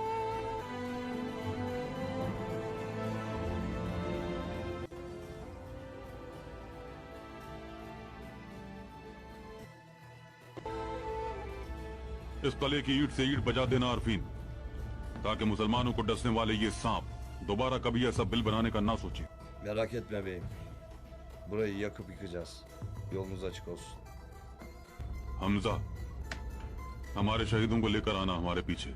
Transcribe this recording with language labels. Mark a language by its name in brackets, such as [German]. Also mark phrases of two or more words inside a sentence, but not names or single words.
[Hindi] इस तले की ईंट से ईंट बजा देना अरफीन, ताकि मुसलमानों को डसने वाले ये सांप दोबारा कभी ऐसा बिल बनाने का ना सोचे। [Turkish] Merak etme beyim. Burayı yakıp yıkacağız. Yolunuz açık olsun. [Hindi] हमजा, हमारे शहीदों को लेकर आना हमारे पीछे।